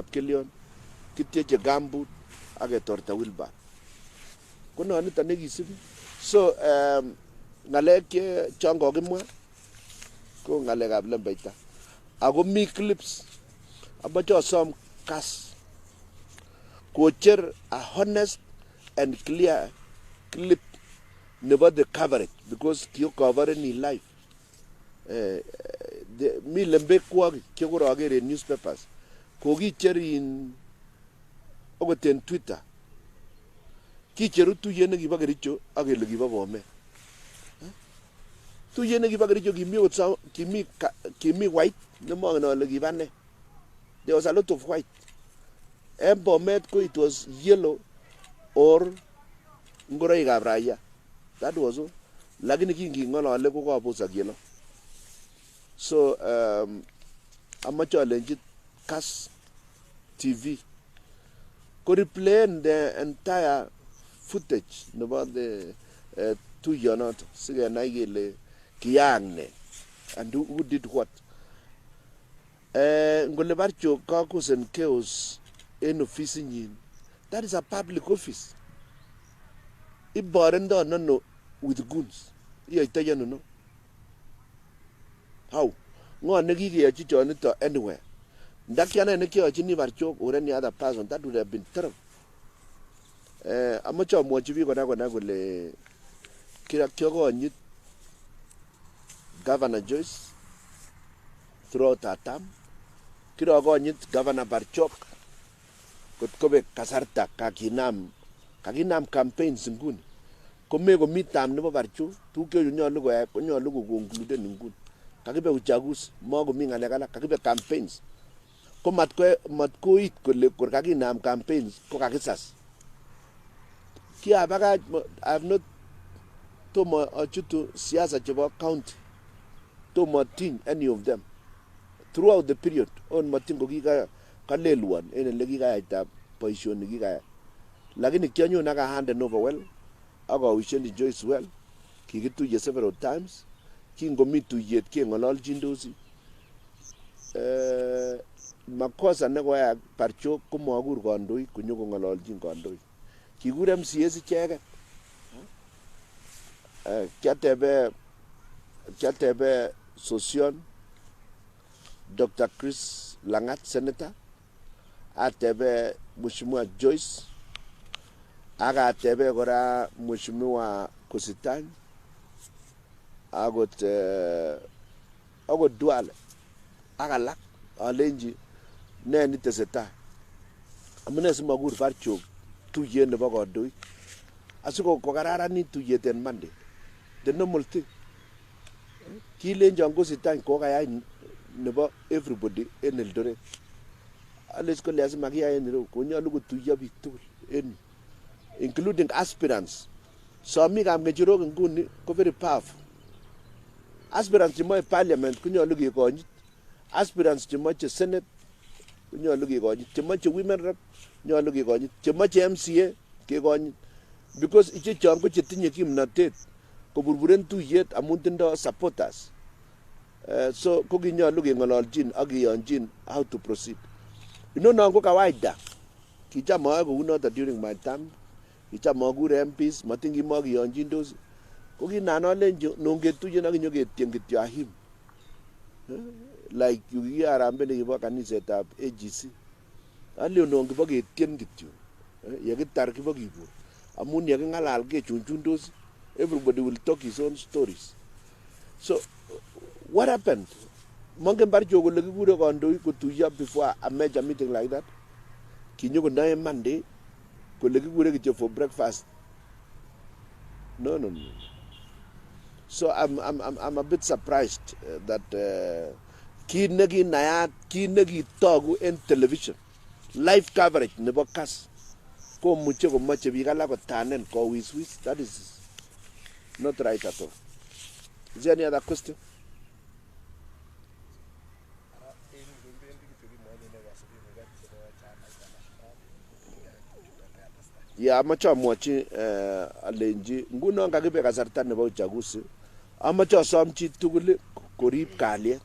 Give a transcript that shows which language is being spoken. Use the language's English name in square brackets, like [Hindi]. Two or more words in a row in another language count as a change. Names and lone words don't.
[Kalenjin] kipkelion kityeche gambut age torta wilbar kono nito nekisibi so ngalek chon kokimwa ko ngalekab lembeita ako mi clips amoche asom kas kocher [English] a honest and clear clip [Kalenjin] nebo [English] the coverage because [Kalenjin] kiyo cover ni live mi lembekwok chekoroger en newspapers kokicher in okot en Twitter kicheru tuyet nekibo Kericho ak kele kibo Bomet tuyet nekibo Kericho kimi white nemongen ale kiba ne [English] there was a lot of white [Kalenjin] en Bomet ko [English] it was yellow [Kalenjin] or ngoroikab raia [English] that was all [Kalenjin] lakini kingingolole ko kabosak yellow so amache alenji Kass TV ko [English] replay the entire footage about the [Kalenjin] tuyonoto sigenai kele kiyang ne [English] and who did what [Kalenjin] ngole barcho [English] caucus and chaos in office [Kalenjin] nyin [English] that is a public office [Kalenjin] iborendo no [English] with goons [Kalenjin] iyoito yano no how ngo nekigeyochi chonito anywhere ndakiana nekiyochini barchok [English] or any other person that would have been terrible [Kalenjin] amache amwochi biik kona kole kiakonyit Governor Joyce [English] throughout her term [Kalenjin] kirakonyit Governor Barchok kot kobek kasarta kakinam campaigns nguni komi tam nebo Barchok tuguk nyolu koyai konyolu koconcluden nguni kakibe uchaguzi makomi ngalek alak kakibe campaigns ko matkoit kole kor kakinam campaigns ko kakisas kiabakach [English] I have not [Kalenjin] tomo achutu siasa chebo county tomo tin [English] any of them throughout the period [Kalenjin] on matin ko kalelwan en ele kikayaitab boisioni kikayai lakini kianyon aka [English] hand over well [Kalenjin] akawisheni Joyce well kikituye [English] several times [Kalenjin] kingomi tuyet keng'ololjindosi makosa nekoyak Barchok komakur kandoik konyokong'ololjin kandoik kikur MCAs icheket kiatebe Sosion Dr. Chris Langat Senator atebe Mheshimiwa Joyce akatebe kora Mheshimiwa Kositany akot Duale akalak alenji ne nitesetai amune simakur Barchok tuyet nebo kandoik asiko kokararanit tuyet en Monday [English] the normal thing [Kalenjin] kilenjon Kositany kokayai nebo everybody en Eldoret ales ko lazima kiyai en ireu konyolu kotuiyo biik tugul en [English] including aspirants. [Kalenjin] Somikab ng'echerok nguni ko [English] very powerful. [Kalenjin] Aspirants chemoe parliament konyolu kekonyit. Aspirants chemoche senate konyolu kekonyit. Chemoche women rep nyolu kekonyit. Chemoche MCA kekonyit. Because ichechon ko chetinye kimnotet koburburen tuyet amun tindo supporters. So ko kinyolu keng'ololjin ak kiyonjin [English] how to proceed. [Kalenjin] Inonon ko kawaida. Kicham ayoe kounoton [English] during my time. [Kalenjin] Kicham akure MPs matin kimakiyonjindos. Ko kinan alenji nongetuyen ak inyoketien kityo ahim. Like yukikiarambe nekibo kanisetab AGC. Alio non kibo ketien kityo. Yekitar kibo kibur. Amun yeking'alal kechunchundos, [English] everybody will talk his own stories. So what happened? [Kalenjin] Mongen barcho kole kikure kandoik kotuiyo [English] before a major meeting like that. [Kalenjin] Kinyokonoe Monday kole kikure kityo [English] for breakfast. No. So I'm a bit surprised that [Kalenjin] kit nekinayat, kit nekitogu en television, [English] live coverage [Kalenjin] nebo CAS komuche komoche biik alak kotanen kowiswis. [English] That is not right at all. Is there any other question? Yeah, [Kalenjin] amache amwochi alenji ngunon kakibe kasarta nebo uchaguzi, amache asom chi tugul korib kalyet.